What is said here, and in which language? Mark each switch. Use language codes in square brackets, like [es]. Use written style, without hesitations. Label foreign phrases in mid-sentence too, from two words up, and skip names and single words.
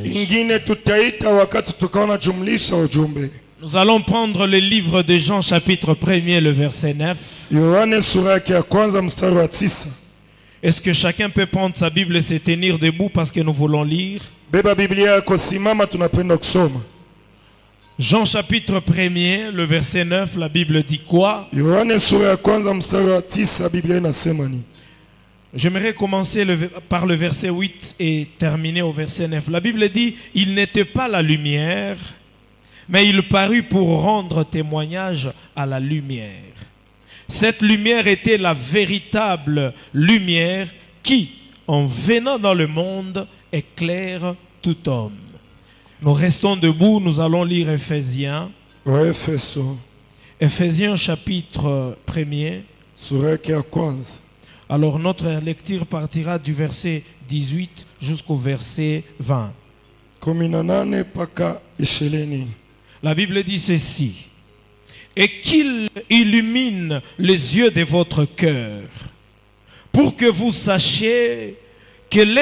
[sw] Ingine tutaita wakati tukaona jumlisha ujumbe. [fr] Nous allons prendre le livre de Jean chapitre 1er, le verset 9. [sw] Yohane sura yake ya kwanza mstari wa 9. [fr] Est-ce que chacun peut prendre sa Bible et se tenir debout parce que nous voulons lire? [sw] Beba Biblia yako, simama, tunapenda kusoma. [fr] Jean chapitre 1er, le verset 9, la Bible dit quoi? [sw] Yohane sura ya kwanza mstari wa 9, Biblia inasema ni. [fr] J'aimerais commencer par le verset 8 et terminer au verset 9. La Bible dit, il n'était pas la lumière, mais il parut pour rendre témoignage à la lumière. Cette lumière était la véritable lumière qui, en venant dans le monde, éclaire tout homme. Nous restons debout, nous allons lire Ephésiens. Ephésiens chapitre 1er. [sw] Sura yake ya kwanza. [fr] Alors notre lecture partira du verset 18 jusqu'au verset 20. [sw] 18 mpaka 20. [fr] La Bible dit ceci. Et qu'il illumine les yeux de votre cœur, pour que vous sachiez quelle est